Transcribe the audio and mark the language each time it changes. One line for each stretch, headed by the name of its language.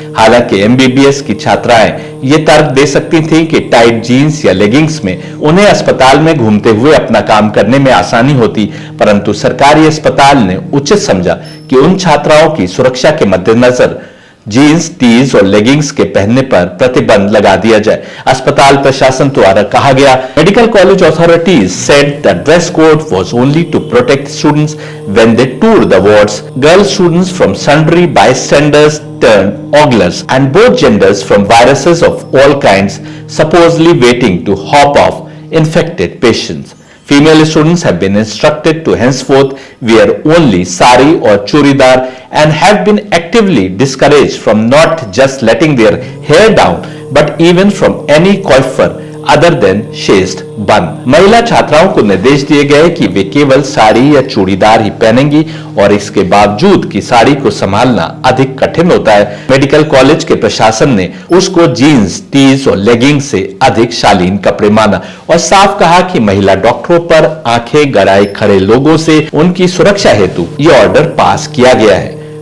Hindi: हालांकि एमबीबीएस की छात्राएं ये तर्क दे सकती थीं कि टाइट जीन्स या लेगिंग्स में उन्हें अस्पताल में घूमते हुए अपना काम करने में आसानी होती, परंतु सरकारी अस्पताल ने उचित समझा कि उन छात्राओं की सुरक्षा के मद्देनजर जीन्स, टीज और लेगिंग्स के पहनने पर प्रतिबंध लगा दिया जाए। अस्पताल प्रशासन द्वारा कहा गया,
English: Medical college authorities said the dress code was only to protect students when they tour the wards. Girl students from sundry bystanders turned oglers and both genders from viruses of all kinds supposedly waiting to hop off infected patients. Female students have been instructed to henceforth wear only sari or churidar and have been actively discouraged from not just letting their hair down but even from any coiffure other than shaved bun.
Hindi: महिला छात्राओं को निर्देश दिए गए कि वे केवल साड़ी या चूड़ीदार ही पहनेंगी और इसके बावजूद कि साड़ी को संभालना अधिक कठिन होता है, मेडिकल कॉलेज के प्रशासन ने उसको जीन्स, टीज और लेगिंग से अधिक शालीन कपड़े माना और साफ कहा कि महिला डॉक्टरों पर आंखें गड़ाए खड़े लोगों से उनकी सुरक्षा हेतु यह ऑर्डर पास किया गया है।